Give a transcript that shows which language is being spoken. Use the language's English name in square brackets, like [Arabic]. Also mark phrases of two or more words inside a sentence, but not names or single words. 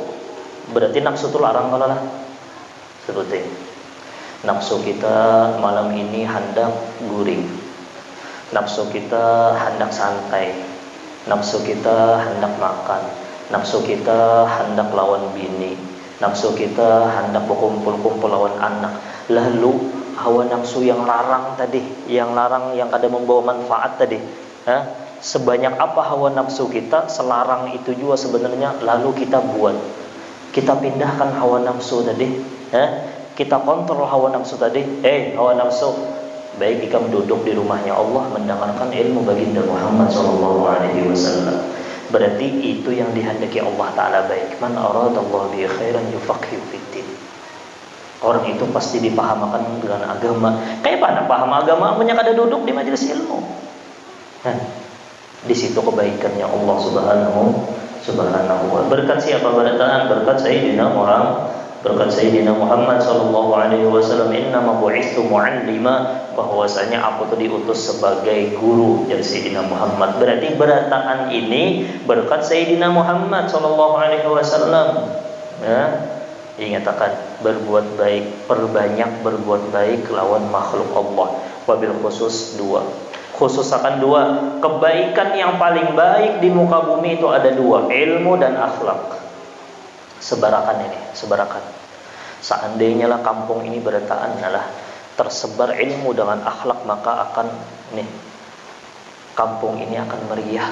[Banjar] Berarti nafsu itu larang kalau lah. Seperti nafsu kita malam ini hendak guring, nafsu kita hendak santai, nafsu kita hendak makan, nafsu kita hendak lawan bini, nafsu kita hendak berkumpul-kumpul lawan anak. Lalu hawa nafsu yang larang tadi, yang kada membawa manfaat tadi, sebanyak apa hawa nafsu kita, selarang itu juga sebenarnya. [Indonesian] Lalu kita buat, kita pindahkan hawa nafsu tadi. Kita kontrol hawa nafsu tadi. Hawa nafsu, baik jika duduk di rumahnya Allah mendengarkan ilmu baginda Muhammad [Arabic] sallallahu alaihi wasallam. [Indonesian] Berarti itu yang dihendaki Allah Ta'ala baik. [Arabic] Man aradallahu bi khairan yufaqihu fiddin. [Indonesian] Orang itu pasti dipahamakan dengan agama. [Banjar] Kayak mana paham agama? Punya kada duduk di majelis ilmu. Di situ kebaikannya Allah [Arabic] Subhanahu wa. [Banjar] Berkat siapa berataan? [Indonesian] Berkat Sayyidina Muhammad. Berkat Sayyidina Muhammad [Arabic] sallallahu alaihi wasallam. Innama bu'itsu mu'allima, [Indonesian] bahwasanya aku tuh diutus sebagai guru dari Sayyidina Muhammad. [Banjar] Berarti berataan ini berkat Sayyidina Muhammad [Arabic] sallallahu alaihi wasallam. [Banjar] Ingatakan berbuat baik, perbanyak berbuat baik lawan makhluk Allah. [Arabic] Wabil khusus [Banjar] dua. Khusus akan dua. [Indonesian] Kebaikan yang paling baik di muka bumi itu ada dua, ilmu dan akhlak. [Banjar] Sebarakan ini, sebarakan. Seandainya lah kampung ini berataan adalah tersebar ilmu dengan akhlak, maka akan kampung ini akan meriah.